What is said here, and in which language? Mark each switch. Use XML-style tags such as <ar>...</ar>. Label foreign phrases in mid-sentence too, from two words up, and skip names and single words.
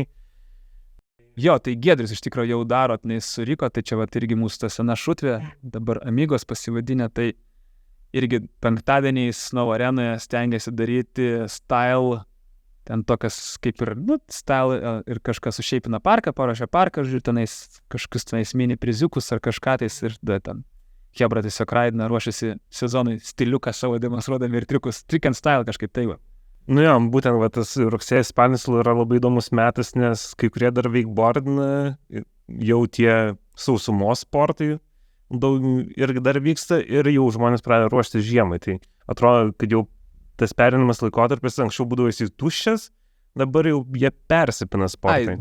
<lt>Jo, tai Giedrius iš tikrųjų jau daro, nei suriko, tai čia vat irgi mūsų ta sena šutvė, dabar Amigos pasivadinę, tai irgi penktadieniais Snow Arenoje stengiasi daryti style, ten tokias kaip ir, style ir kažkas sušeipina parką, paruošia parką, žiūrėjau, tenais kažkokius mini priziukus ar kažką tais ir ten Hebra tiesiog raidina, ruošiasi sezonui stiliuką savo demonstruodami ir triukus,</lt> <en>trick and style</en> <lt>kažkaip tai va. Nu jo, būtent tas rugsėjas spalis yra labai įdomus metas, nes kai kurie dar wakeboardina, jau tie sausumos sportai daug irgi dar vyksta ir jau žmonės pradeda ruoštis žiemai. Tai atrodo, kad jau tas perinimas laikotarpis anksčiau būdavo jis tuščias, dabar jau jie persipina sportai.</lt>